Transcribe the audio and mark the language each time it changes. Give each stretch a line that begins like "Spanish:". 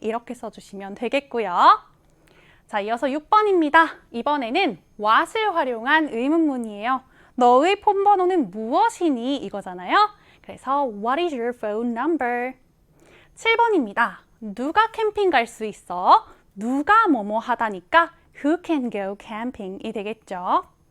Korean: 이렇게 써주시면 되겠고요. 자, 이어서 6번입니다. 이번에는 what을 활용한 의문문이에요. 너의 폰번호는 무엇이니? 이거잖아요. 그래서
English: What is your phone number?
Korean: 7번입니다. 누가 캠핑 갈 수 있어? 누가 뭐뭐 하다니까
English: Who can go camping
Korean: 이 되겠죠.